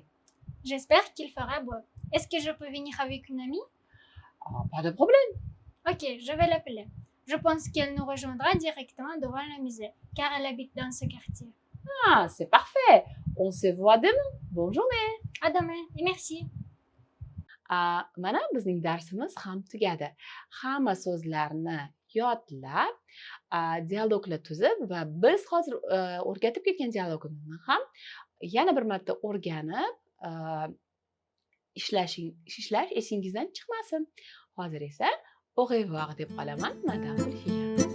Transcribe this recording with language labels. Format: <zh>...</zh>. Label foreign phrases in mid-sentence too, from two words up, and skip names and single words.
<fr>J'espère qu'il fera beau. Est-ce que je peux venir avec une amie? Pas de problème. Ok, je vais l'appeler. Je pense qu'elle nous rejoindra directement devant le musée, car elle habite dans ce quartier. C'est parfait. On se voit demain. Bonne journée. À demain et merci.</fr> <uz>Mana bizning darsimiz ham tugadi. Hamma so'zlarni yodlab, dialoglar tuzib va biz hozir o'rgatib ketgan dialogimizni ham yana bir marta o'rganib, ishlash esingizdan chiqmasin. Hozir esa</uz> <fr>au revoir</fr> <uz>deb qolaman, madame Ulfiya.</uz>